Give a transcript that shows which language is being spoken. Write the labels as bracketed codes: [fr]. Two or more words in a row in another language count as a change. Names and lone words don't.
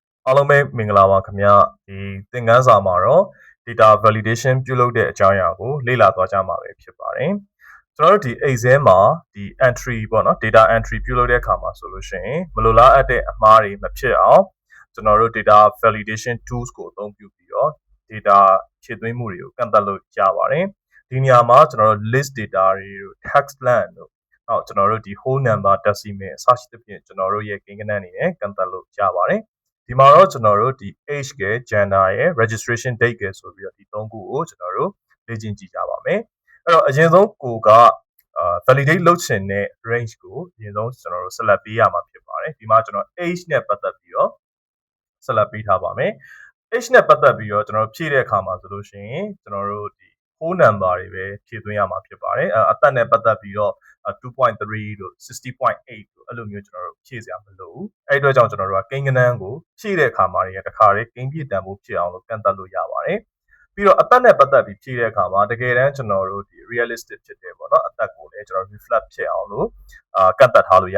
[my] အားလုံးပဲမင်္ဂလာပါခင်ဗျဒီသင်ခန်းစာမှာတော့ [en] data validation [my] ပြုလုပ်တဲ့အကြောင်းအရာကိုလေ့လာသွားကြမှာပဲဖြစ်ပါတယ်ကျွန်တော်တို့ဒီ exam မှာဒီ entry ပေါ့နော် [en] data entry [my] ပြုလုပ်တဲ့အခါမှာဆိုလို့ရှိရင်မလိုလားအပ်တဲ့အမှား တွေမဖြစ်အောင်ကျွန်တော်တို့ [en] data validation tools [my] ကိုအသုံးပြုပြီးတော့ data ဖြည့်သွင်းမှုတွေကိုကန့်သတ်လို့ရပါတယ်ဒီနေရာမှာကျွန်တော်တို့ [en] list data [my] တွေတို့ [en] text land [my] တို့နောက်ကျွန် တော်တို့ဒီ [en] whole number decimal [my] အစရှိသဖြင့်ကျွန်တော်တို့ရဲ့ကိန်းဂဏန်းအနေနဲ့ကန့်သတ်လို့ရပါတယ်ဒီမှာတော့ကျွန်တော်တို့ဒီ age က gender ရဲ့ [en] registration date [my] ကဆိုပြီးတော့ဒီသုံးခုကိုကျွန်တော်တို့လေ့ကျင့်ကြည့်ကြပါမယ်အဲ့တော့အရင်ဆုံးကိုကvalidate လုပ်ချင်တဲ့ range ကိုအရင်ဆုံးကျွန်တော်တို့ဆက်လက်ပေးရမှာဖြစ်ပါတယ်ဒီမှာကျွန်တော် age နဲ့ပတ်သက်ပြီးတော့ဆက်လက်ပေးထားပါမယ် age နဲ့ပတ်သက်ပြီးတော့ကျွန်တော်ဖြည့်တဲ့အခါမှာဆိုလို့ရှိရင်ကျွန်တော်တို့ဒီ [en] whole number [my] တွေပဲဖြည့်သွင်းရမှာဖြစ်ပါတယ်အသက်နဲ့ပတ်သက်ပြီးတော့ 2.3တို့60.8တို့အဲ့လိုမျိုးကျွန်တော်တို့ဖြည့်စရာမလိုဘူးအဲ့အတွက်ကြောင့်ကျွန်တော်တို့ကကိန်းဂဏန်းကိုဖြည့်တဲ့အခါမှာတခါတည်းကိန်းပြည့်တန်ဖို့ဖြစ်အောင်လို့ကန့်သတ်လို့ရပါတယ်ပြီးတော့အသက်နဲ့ပတ်သက်ပြီးဖြည့်တဲ့အခါမှာတကယ်တမ်းကျွန်တော်တို့ဒီ realistic ဖြစ်တယ်ပေါ့နော်အသက်ကိုလည်းကျွန်တော် reflect ဖြစ်အောင်လို့ကန့်သတ်ထားလို့ရ